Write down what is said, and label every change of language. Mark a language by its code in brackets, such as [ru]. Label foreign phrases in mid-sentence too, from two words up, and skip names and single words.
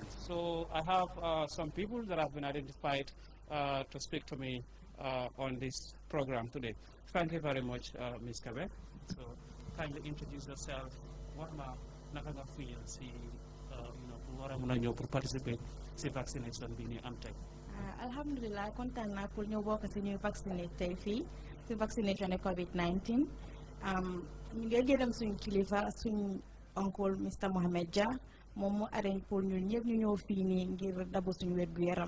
[en] So I have some people that have been identified to speak to me on this program today. Thank you very much, Ms. Kabe. So kindly introduce yourself. What naka feel si participate in vaccination being Amtech. [wo] Alhamdulillah, kontaan naa pour ñëw bokk si ñuy vacciné tey fii si vaccination COVID-19. ñu ngi gërëm suñu kilifa suñu oncle Mr Mohamed Dia moom mu arrange pour ñun ñëpp ñu ñëw fii nii ngir dabu suñu wér gu yaram.